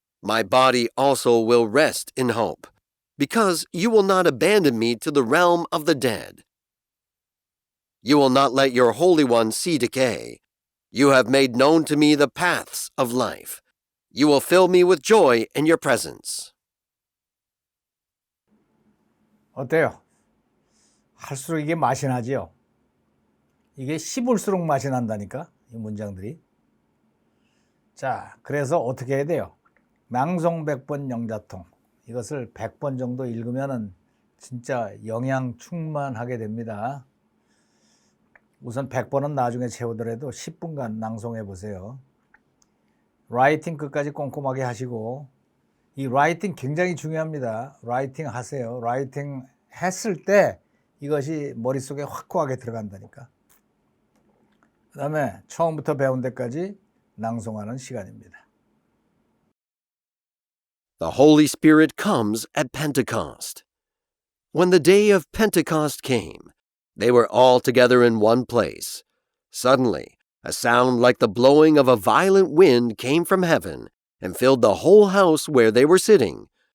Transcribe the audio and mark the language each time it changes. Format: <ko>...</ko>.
<en>My body also will rest in hope, because you will not abandon me to the realm of the dead. You will not let your Holy One see decay. You have made known to me the paths of life. You will fill me with joy in your presence.</en> <ko>어때요? 할수록 이게 맛이 나지요? 이게 씹을수록 맛이 난다니까, 이 문장들이. 자, 그래서 어떻게 해야 돼요? 낭송 100번 영자통. 이것을 100번 정도 읽으면은 진짜 영양 충만하게 됩니다. 우선 100번은 나중에 채우더라도 10분간 낭송해 보세요. 라이팅 끝까지 꼼꼼하게 하시고, 이 라이팅 굉장히 중요합니다. 라이팅 하세요. 라이팅 했을 때 이것이 머릿속에 확고하게 들어간다니까. 그 다음에 처음부터 배운 데까지 낭송하는 시간입니다.</ko> <en>The Holy Spirit comes at Pentecost. When the day of Pentecost came, they were all together in one place. Suddenly, a sound like the blowing of a violent wind came from heaven and filled the whole house where they were sitting.</en>